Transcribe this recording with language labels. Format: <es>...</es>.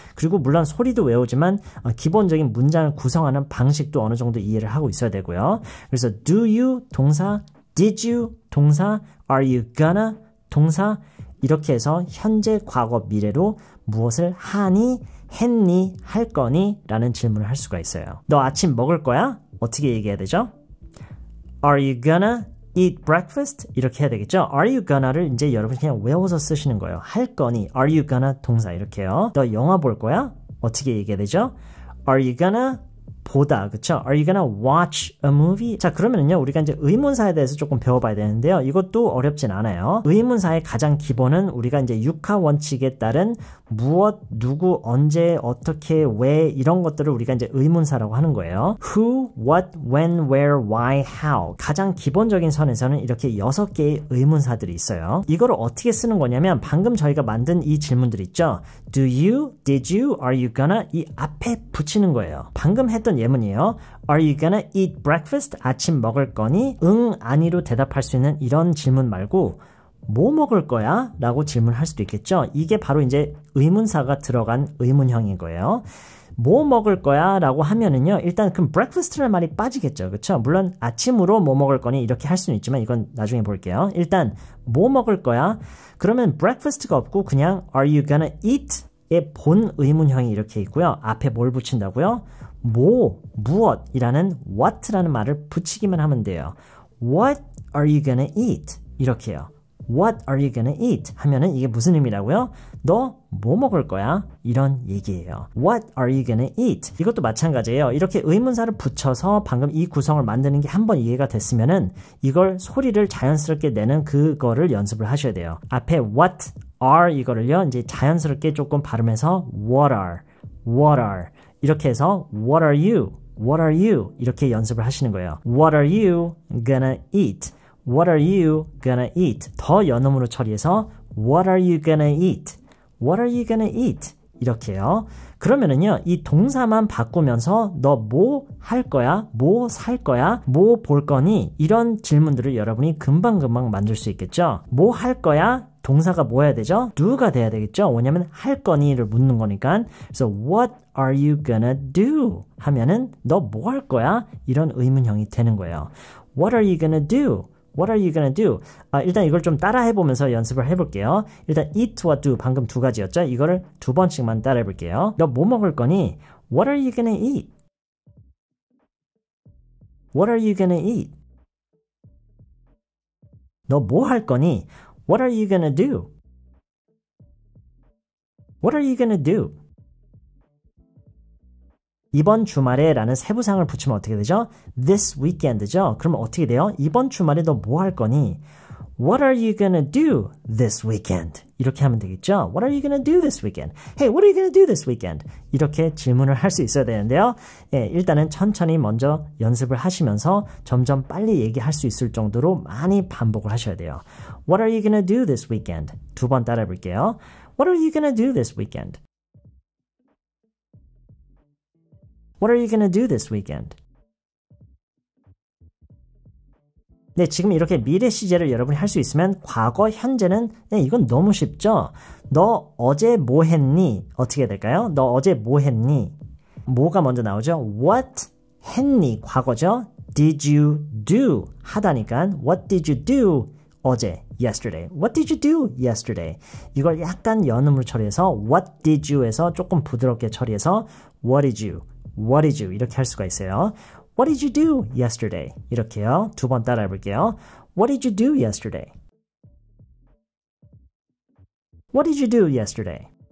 <ko>그리고 물론 소리도 외우지만 기본적인 문장을 구성하는 방식도 어느 정도 이해를 하고 있어야 되고요. 그래서 do you 동사, did you 동사,</ko> <en>are you gonna</en> <ko>동사 이렇게 해서 현재, 과거, 미래로 무엇을 하니, 했니, 할 거니? 라는 질문을 할 수가 있어요. 너 아침 먹을 거야? 어떻게 얘기해야 되죠?</ko> <en>Are you gonna eat breakfast?</en> <ko>이렇게 해야 되겠죠? Are you gonna를 이제 여러분이 그냥 외워서 쓰시는 거예요. 할 거니?</ko> <en>Are you gonna 동사 이렇게요.</en> <ko>너 영화 볼 거야? 어떻게 얘기해야 되죠?</ko> <en>Are you gonna 보다, 그쵸? Are you gonna watch a movie?</en> <ko>자, 그러면은요, 우리가 이제 의문사에 대해서 조금 배워봐야 되는데요. 이것도 어렵진 않아요. 의문사의 가장 기본은 우리가 이제 육하 원칙에 따른 무엇, 누구, 언제, 어떻게, 왜 이런 것들을 우리가 이제 의문사라고 하는 거예요.</ko> <en>Who, what, when, where, why, how.</en> <ko>가장 기본적인 선에서는 이렇게 6개의 의문사들이 있어요. 이거를 어떻게 쓰는 거냐면 방금 저희가 만든 이 질문들 있죠?</ko> <en>Do you, did you, are you gonna</en> <ko>이 앞에 붙이는 거예요. 방금 했던 예문이에요.</ko> <en>Are you gonna eat breakfast?</en> <ko>아침 먹을 거니? 응, 아니로 대답할 수 있는 이런 질문 말고 뭐 먹을 거야? 라고 질문할 수도 있겠죠. 이게 바로 이제 의문사가 들어간 의문형인 거예요. 뭐 먹을 거야? 라고 하면은요, 일단 그럼 breakfast라는 말이 빠지겠죠. 그쵸? 물론 아침으로 뭐 먹을 거니? 이렇게 할 수는 있지만 이건 나중에 볼게요. 일단 뭐 먹을 거야? 그러면 breakfast가 없고 그냥</ko> <en>are you gonna eat?</en> <ko>의 본 의문형이 이렇게 있고요. 앞에 뭘 붙인다고요? 뭐, 무엇이라는 what라는 말을 붙이기만 하면 돼요.</ko> <en>What are you gonna eat? 이렇게요. What are you gonna eat?</en> <ko>하면은 이게 무슨 의미라고요? 너 뭐 먹을 거야? 이런 얘기예요.</ko> <en>What are you gonna eat?</en> <ko>이것도 마찬가지예요. 이렇게 의문사를 붙여서 방금 이 구성을 만드는 게 한번 이해가 됐으면은 이걸 소리를 자연스럽게 내는 그거를 연습을 하셔야 돼요. 앞에 what are 이거를요, 이제 자연스럽게 조금 발음해서 what are 이렇게 해서 what are you 이렇게 연습을 하시는 거예요.</ko> <en>What are you gonna eat? What are you gonna eat? 더 연음으로 처리해서 What are you gonna eat? What are you gonna eat? 이렇게요.</en> <ko>그러면은요, 이 동사만 바꾸면서 너 뭐 할 거야? 뭐 살 거야? 뭐 볼 거니? 이런 질문들을 여러분이 금방금방 만들 수 있겠죠? 뭐 할 거야? 동사가 뭐 해야 되죠? do가 돼야 되겠죠? 왜냐면 할 거니를 묻는 거니까.</ko> <en>그래서 what are you gonna do?</en> <ko>하면은 너 뭐 할 거야? 이런 의문형이 되는 거예요.</ko> <en>What are you gonna do? What are you gonna do?</en> <ko>일단 이걸 좀 따라 해보면서 연습을 해볼게요. 일단 eat와 do 방금 두 가지였죠? 이거를 두 번씩만 따라 해볼게요. 너 뭐 먹을 거니?</ko> <en>What are you gonna eat? What are you gonna eat?</en> <ko>너 뭐 할 거니?</ko> <en>What are you gonna do? What are you gonna do?</en> <ko>이번 주말에 라는 세부사항을 붙이면 어떻게 되죠? This weekend죠? 그러면 어떻게 돼요? 이번 주말에 너 뭐 할 거니?</ko> <en>What are you gonna do this weekend?</en> <ko>이렇게 하면 되겠죠?</ko> <en>What are you gonna do this weekend? Hey, what are you gonna do this weekend?</en> <ko>이렇게 질문을 할 수 있어야 되는데요. 예, 일단은 천천히 먼저 연습을 하시면서 점점 빨리 얘기할 수 있을 정도로 많이 반복을 하셔야 돼요.</ko> <en>What are you gonna do this weekend?</en> <ko>두 번 따라 해볼게요.</ko> <en>What are you gonna do this weekend? What are you gonna do this weekend?</en> <ko>네, 지금 이렇게 미래 시제를 여러분이 할 수 있으면 과거, 현재는 이건 너무 쉽죠? 너 어제 뭐 했니? 어떻게 될까요? 너 어제 뭐 했니? 뭐가 먼저 나오죠? What 했니? 과거죠?</ko> <en>Did you do?</en> <ko>하다니까</ko> <en>What did you do?</en> <ko>어제, yesterday.</ko> <en>What did you do yesterday?</en> <ko>이걸 약간 연음으로 처리해서 What did you에서 조금 부드럽게 처리해서 What did you?</ko> <en>What did you? 이렇게 할 수가 있어요. What did you do yesterday?</en> <ko>이렇게요. 두 번 따라해 볼게요.</ko> <en>What did you do yesterday? What did you do yesterday?</en>